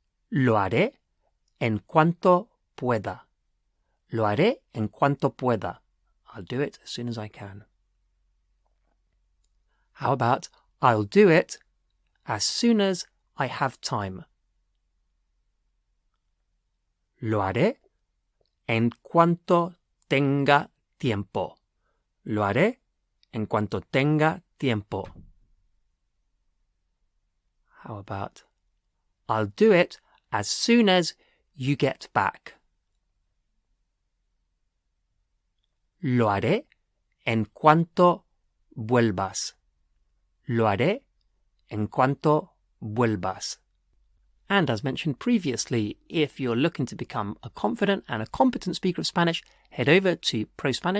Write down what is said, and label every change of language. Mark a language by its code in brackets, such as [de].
[es] Lo haré en cuanto pueda. Lo haré en cuanto pueda. [en] I'll do it as soon as I can. How about, I'll do it as soon as I have time? [es] Lo haré en cuanto tenga tiempo. Lo haré en cuanto tenga tiempo. [en] How about, I'll do it as soon as you get back? [es] Lo haré en cuanto vuelvas. Lo haré en cuanto vuelvas. [en] And as mentioned previously, if you're looking to become a confident and a competent speaker of Spanish, head over to ProSpanish